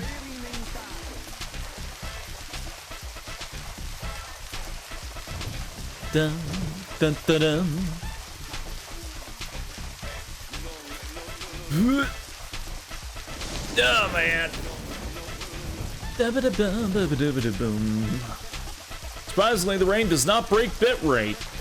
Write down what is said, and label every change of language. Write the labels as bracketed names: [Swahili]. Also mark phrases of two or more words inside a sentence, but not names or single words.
[English] Dun dun dun dun. Oh man. Da-ba-da-bum-ba-ba-da-ba-da-boom. Surprisingly, the rain does not break bit rate.